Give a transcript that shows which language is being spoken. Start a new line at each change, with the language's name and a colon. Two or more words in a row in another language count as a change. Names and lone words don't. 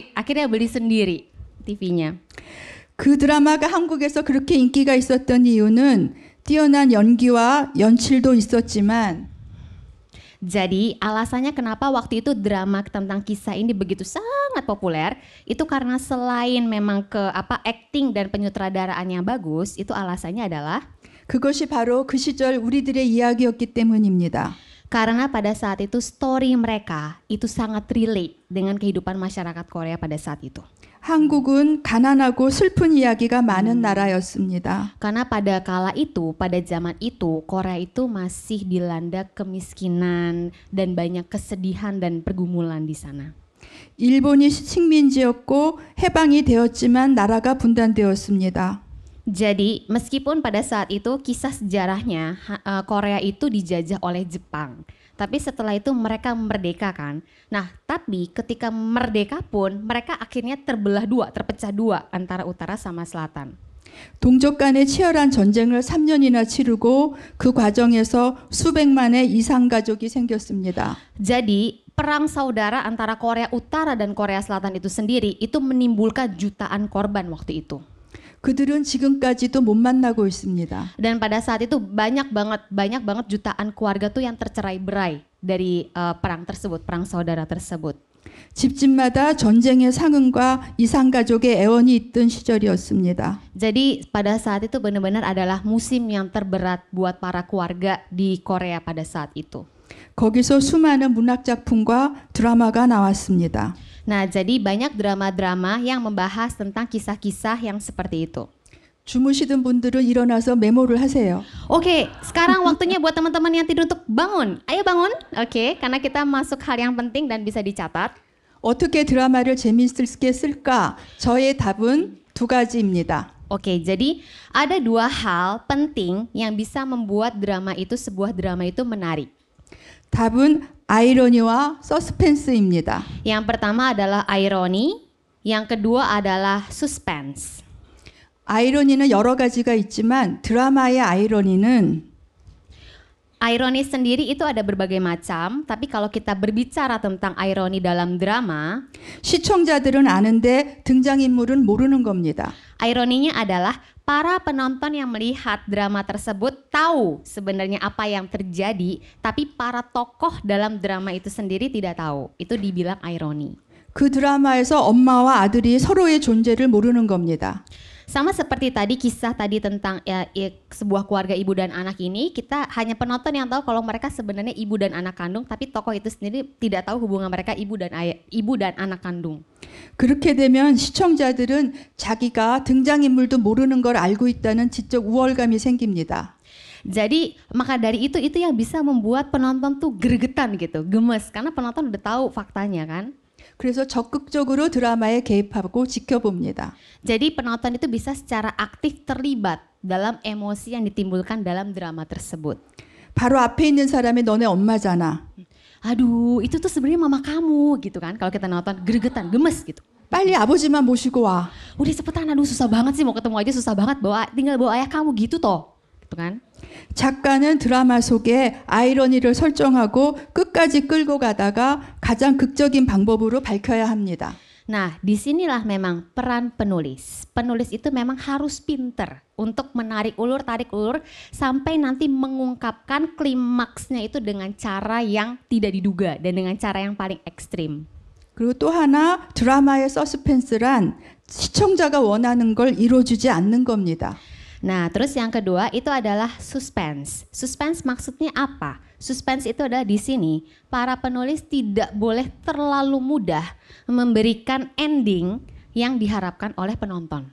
Indonesian: Akhirnya beli sendiri TV-nya.
Korean: 그 드라마가 한국에서 그렇게 인기가 있었던 이유는 뛰어난 연기와 연출도 있었지만
Indonesian: Jadi alasannya kenapa waktu itu drama tentang kisah ini begitu sangat populer itu karena selain memang acting dan penyutradaraan yang bagus, itu alasannya adalah
Korean: 그것이 바로 그 시절 우리들의 이야기였기 때문입니다.
Indonesian: karena pada saat itu story mereka itu sangat relate dengan kehidupan masyarakat Korea pada saat itu.
Korean: 한국은 가난하고 슬픈 이야기가 많은 나라였습니다.
Indonesian: Karena pada kala itu, pada zaman itu, Korea itu masih dilanda kemiskinan dan banyak kesedihan dan pergumulan di sana.
Korean: 일본이 식민지였고 해방이 되었지만 나라가 분단되었습니다.
Indonesian: Jadi meskipun pada saat itu kisah sejarahnya Korea itu dijajah oleh Jepang. Tapi setelah itu mereka merdeka kan. Nah tapi ketika merdeka pun mereka akhirnya terpecah dua antara utara sama selatan.
Korean: 동족 간의 치열한 전쟁을 3년이나 치르고 그 과정에서 수백만의 이상 가족이 생겼습니다.
Indonesian: Jadi perang saudara antara Korea Utara dan Korea Selatan itu sendiri itu menimbulkan jutaan korban waktu itu.
Korean: 그들은 지금까지도 못 만나고 있습니다.
Indonesian: Dan pada saat itu banyak banget jutaan keluarga tuh yang tercerai-berai dari perang tersebut, perang saudara tersebut.
Korean: 집집마다 전쟁의 상흔과 이상 가족의 애원이 있던 시절이었습니다.
Indonesian: Jadi pada saat itu benar-benar adalah musim yang terberat buat para keluarga di Korea pada saat itu.
Korean: 거기서 수많은 문학 작품과 드라마가 나왔습니다.
Indonesian: Nah, jadi banyak drama-drama yang membahas tentang kisah-kisah yang seperti itu.
Korean: 주무시던 분들은 일어나서 메모를 하세요.
Indonesian: Oke, sekarang waktunya buat teman-teman yang tidur untuk bangun. Ayo bangun. Oke, karena kita masuk hal yang penting dan bisa dicatat.
Korean: 어떻게 드라마를 재미있게 쓸까? 저의 답은 두 가지입니다.
Indonesian: Oke, jadi ada dua hal penting yang bisa membuat sebuah drama itu menarik.
Korean: 답은 아이러니와 서스펜스입니다.
Indonesian: Yang pertama adalah ironi, yang kedua adalah suspense.
Korean: 아이러니는 여러 가지가 있지만 드라마의 아이러니는
Indonesian: Ironi sendiri itu ada berbagai macam, tapi kalau kita berbicara tentang ironi dalam drama,
Korean: 시청자들은 아는데 등장인물은 모르는 겁니다.
Indonesian: ironinya adalah para penonton yang melihat drama tersebut tahu sebenarnya apa yang terjadi, tapi para tokoh dalam drama itu sendiri tidak tahu. Itu dibilang ironi.
Korean: 그 드라마에서 엄마와 아들이 서로의 존재를 모르는 겁니다.
Indonesian: Sama seperti tadi kisah tadi tentang sebuah keluarga ibu dan anak ini, kita hanya penonton yang tahu kalau mereka sebenarnya ibu dan anak kandung, tapi tokoh itu sendiri tidak tahu hubungan mereka ibu dan anak kandung.
Korean: 그렇게 되면 시청자들은 자기가 등장인물도 모르는 걸 알고 있다는 지적 우월감이 생깁니다.
Indonesian: Jadi maka dari itu yang bisa membuat penonton tuh gregetan gitu, gemes karena penonton udah tahu faktanya kan.
Korean: 그래서 적극적으로 드라마에 개입하고 지켜봅니다.
Indonesian: Jadi penonton itu bisa secara aktif terlibat dalam emosi yang ditimbulkan dalam drama tersebut.
Korean: 바로 앞에 있는 사람이 너네 엄마잖아.
Indonesian: Aduh, itu tuh sebenarnya mama kamu gitu kan. Kalau kita nonton gregetan, gemes gitu.
Korean: 빨리 아버지만 모시고 와.
Indonesian: Udah cepetan, aduh susah banget sih mau ketemu aja susah banget, tinggal bawa ayah kamu gitu toh. Gitu kan.
Korean: 작가는 드라마 속에 아이러니를 설정하고 끝까지 끌고 가다가 가장 극적인 방법으로 밝혀야 합니다.
Indonesian: Nah, disinilah memang peran penulis. Penulis itu memang harus pinter untuk menarik ulur, tarik ulur sampai nanti mengungkapkan klimaksnya itu dengan cara yang tidak diduga dan dengan cara yang paling ekstrim.
Korean: 그리고 또 하나 드라마의 서스펜스란 시청자가 원하는 걸 이루어주지 않는 겁니다.
Indonesian: Nah, terus yang kedua itu adalah suspense. Suspense maksudnya apa? Suspense itu adalah di sini para penulis tidak boleh terlalu mudah memberikan ending yang diharapkan oleh penonton.